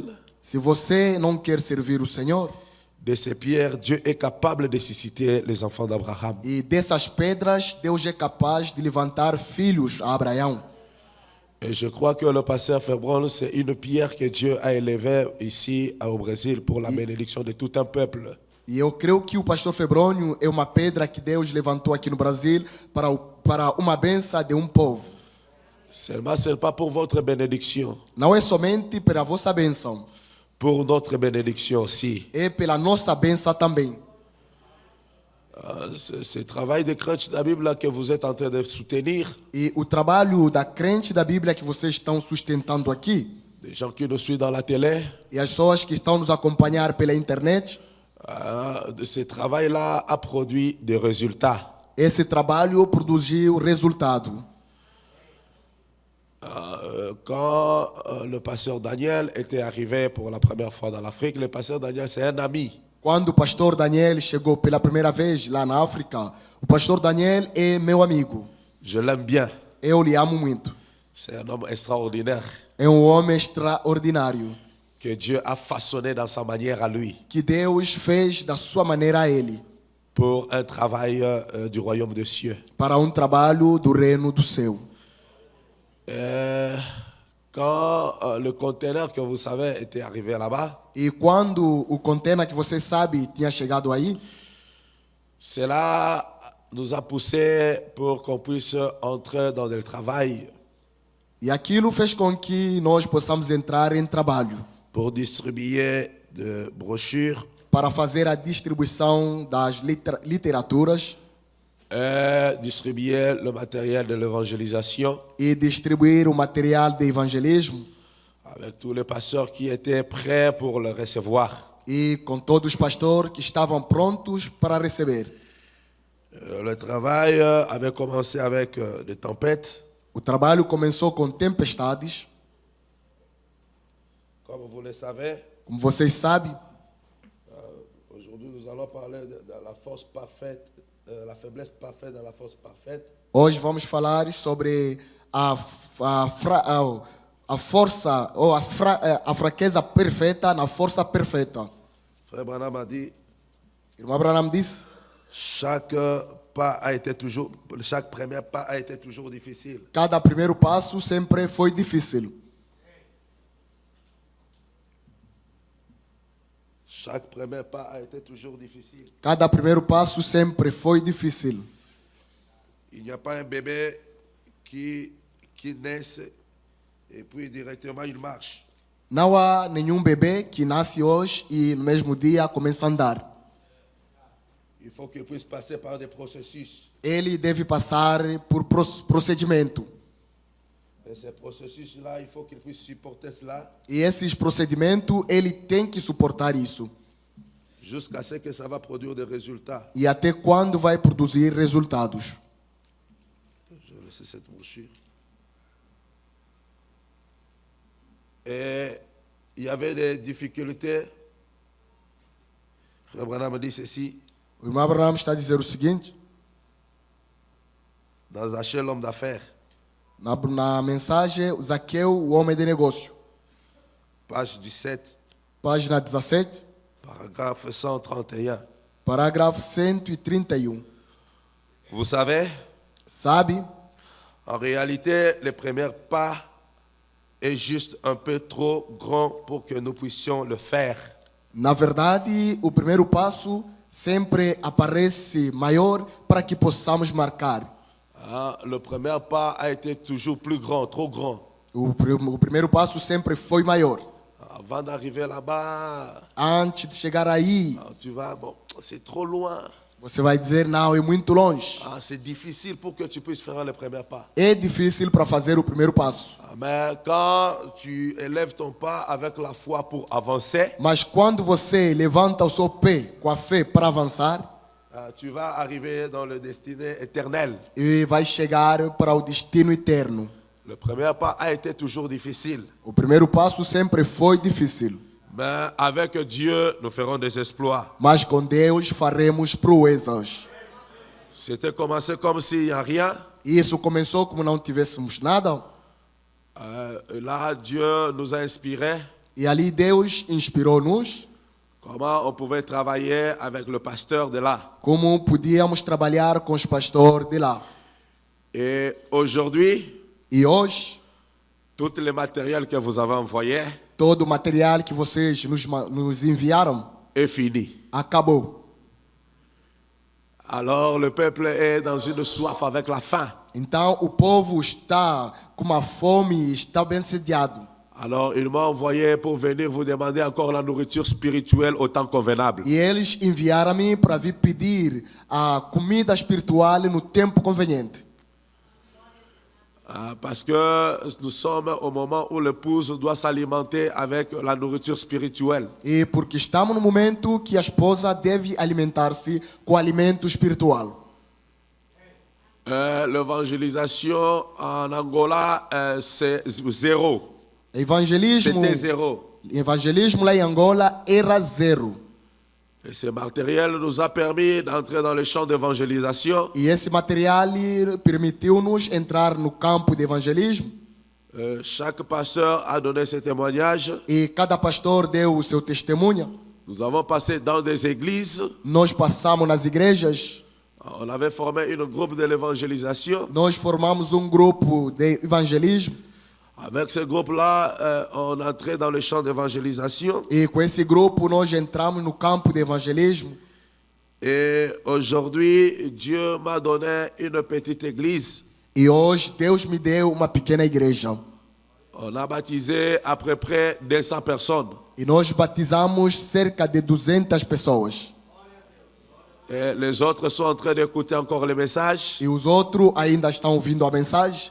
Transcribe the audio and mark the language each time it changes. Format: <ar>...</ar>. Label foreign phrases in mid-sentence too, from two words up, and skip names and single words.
<pt>Se você não quer servir o Senhor,</pt> <fr>de ces pierres, Dieu est capable de susciter les enfants d'Abraham.</fr> <pt>e dessas pedras, Deus é capaz de levantar filhos a Abraão.</pt> <fr>Et je crois que le pasteur Febron, c'est une pierre que Dieu a élevée ici au Brésil pour la bénédiction de tout un peuple.</fr> <pt>E eu creio que o pastor Febrônio é uma pedra que Deus levantou aqui no Brasil para uma benção de um povo.</pt> <fr>Seulement, ce n'est pas pour votre bénédiction,</fr> <pt>Não é somente pela vossa bênção,</pt> <fr>pour notre bénédiction aussi.</fr> <pt>é pela nossa bênção também.</pt> <fr>Ce travail de crunch de la Bible là que vous êtes en train de soutenir,</fr> <pt>E o trabalho da crente da Bíblia que vocês estão sustentando aqui,</pt> <fr>des gens qui nous suivent dans la télé,</fr> <pt>e as pessoas que estão nos acompanhar pela internet,</pt> <fr>ce travail-là a produit des résultats.</fr> <pt>esse trabalho produziu resultado.</pt> <fr>Quand le pasteur Daniel était arrivé pour la première fois dans l'Afrique, le pasteur Daniel, c'est un ami.</fr> <pt>Quando o pastor Daniel chegou pela primeira vez lá na África, o pastor Daniel é meu amigo.</pt> <fr>Je l'aime bien.</fr> <pt>Eu lhe amo muito.</pt> <fr>C'est un homme extraordinaire</fr> <pt>É um homem extraordinário,</pt> <fr>que Dieu a façonné dans sa manière à lui</fr> <pt>que Deus fez da sua maneira a ele,</pt> <fr>pour un travail du royaume des cieux.</fr> <pt>para um trabalho do reino do céu.</pt> <fr>Quand le conteneur que vous savez était arrivé là-bas,</fr> <pt>E quando o container que você sabe tinha chegado aí,</pt> <fr>cela nous a poussé pour qu'on puisse entrer dans le travail</fr> <pt>e aquilo fez com que nós possamos entrar em trabalho</pt> <fr>pour distribuer des brochures</fr> <pt>para fazer a distribuição das literaturas</pt> <fr>et distribuer le matériel de l'évangélisation</fr> <pt>e distribuir o material de evangelismo</pt> <fr>avec tous les pasteurs qui étaient prêts pour le recevoir.</fr> <pt>e com todos os pastores que estavam prontos para receber.</pt> <fr>Le travail avait commencé avec des tempêtes.</fr> <pt>O trabalho começou com tempestades</pt> <fr>Comme vous le savez,</fr> <pt>Como vocês sabem,</pt> <fr>aujourd'hui nous allons parler de la force parfaite, la faiblesse parfaite dans la force parfaite.</fr> <pt>hoje vamos falar sobre a força ou a fraqueza perfeita na força perfeita.</pt> <fr>Frère Branham a dit,</fr> <pt>Irmão Abraham disse,</pt> <fr>chaque premier pas a été toujours difficile.</fr> <pt>cada primeiro passo sempre foi difícil.</pt> <fr>Chaque premier pas a été toujours difficile.</fr> <pt>Cada primeiro passo sempre foi difícil.</pt> <fr>Il n'y a pas un bébé qui naisse et puis directement il marche.</fr> <pt>Não há nenhum bebê que nasce hoje e no mesmo dia começa a andar.</pt> <fr>Il faut qu'il puisse passer par des processus.</fr> <pt>Ele deve passar por procedimento.</pt> <fr>Et ces processus-là, il faut qu'il puisse supporter cela</fr> <pt>E esses procedimentos, ele tem que suportar isso.</pt> <fr>jusqu'à ce que ça va produire des résultats.</fr> <pt>E até quando vai produzir resultados.</pt> <fr>Je vais laisser cette brochure. Et il y avait des difficultés. Frère Branham me dit ceci,</fr> <pt>O irmão Abraham está a dizer o seguinte,</pt> <fr>dans Zaché, l'homme d'affaires,</fr> <pt>na mensagem, Zaqueu, o homem de negócio.</pt> <fr>page 17,</fr> <pt>Página 17,</pt> <fr>paragraphe 131.</fr> <pt>parágrafo 131.</pt> <fr>Vous savez,</fr> <pt>Sabe,</pt> <fr>en réalité, le premier pas est juste un peu trop grand pour que nous puissions le faire.</fr> <pt>na verdade, o primeiro passo sempre aparece maior para que possamos marcar.</pt> <fr>Ah, le premier pas a été toujours plus grand, trop grand.</fr> <pt>O primeiro passo sempre foi maior.</pt> <fr>Avant d'arriver là-bas,</fr> <pt>Antes de chegar aí,</pt> <fr>tu vas, bon, c'est trop loin.</fr> <pt>você vai dizer, não, é muito longe.</pt> <fr>Ah, c'est difficile pour que tu puisses faire le premier pas.</fr> <pt>É difícil para fazer o primeiro passo.</pt> <fr>Ah, mais quand tu élèves ton pas avec la foi pour avancer,</fr> <pt>Mas quando você levanta o seu pé com a fé para avançar,</pt> <fr>tu vas arriver dans le destiné éternel.</fr> <pt>e vai chegar para o destino eterno.</pt> <fr>Le premier pas a été toujours difficile.</fr> <pt>O primeiro passo sempre foi difícil.</pt> <fr>Mais avec Dieu, nous ferons des exploits.</fr> <pt>Mas com Deus faremos proezas.</pt> <fr>C'était commencé comme s'il n'y a rien.</fr> <pt>E isso começou como não tivéssemos nada.</pt> <fr>Là, Dieu nous a inspirés</fr> <pt>E ali Deus inspirou-nos</pt> <fr>comment on pouvait travailler avec le pasteur de là.</fr> <pt>como podíamos trabalhar com os pastores de lá.</pt> <fr>Et aujourd'hui,</fr> <pt>E hoje,</pt> <fr>tout le matériel que vous avez envoyé</fr> <pt>todo o material que vocês nos enviaram</pt> <fr>est fini.</fr> <pt>acabou.</pt> <fr>Alors le peuple est dans une soif avec la faim.</fr> <pt>Então o povo está com uma fome e está bem sediado.</pt> <fr>Alors il m'a envoyé pour venir vous demander encore la nourriture spirituelle au temps convenable.</fr> <pt>E eles enviaram-me para vir pedir a comida espiritual no tempo conveniente.</pt> <fr>Parce que nous sommes au moment où l'épouse doit s'alimenter avec la nourriture spirituelle.</fr> <pt>E porque estamos no momento que a esposa deve alimentar-se com alimento espiritual.</pt> <fr>L'évangélisation en Angola, c'est zéro.</fr> <pt>Evangelismo,</pt> <fr>C'était zéro.</fr> <pt>evangelismo lá em Angola era zero.</pt> <fr>Et ce matériel nous a permis d'entrer dans le champ d'évangélisation.</fr> <pt>E esse material permitiu-nos entrar no campo de evangelismo.</pt> <fr>Chaque pasteur a donné ses témoignages.</fr> <pt>E cada pastor deu o seu testemunho.</pt> <fr>Nous avons passé dans des églises.</fr> <pt>Nós passamos nas igrejas.</pt> <fr>On avait formé un groupe de l'évangélisation.</fr> <pt>Nós formamos grupo de evangelismo.</pt> <fr>Avec ce groupe-là, on entrait dans le champ d'évangélisation.</fr> <pt>E com esse grupo nós entramos no campo de evangelismo.</pt> <fr>Et aujourd'hui, Dieu m'a donné une petite église.</fr> <pt>E hoje Deus me deu uma pequena igreja.</pt> <fr>On a baptisé à peu près 200 personnes.</fr> <pt>E nós batizamos cerca de 200 pessoas.</pt> <fr>Et les autres sont en train d'écouter encore les messages.</fr> <pt>E os outros ainda estão ouvindo a mensagem.</pt>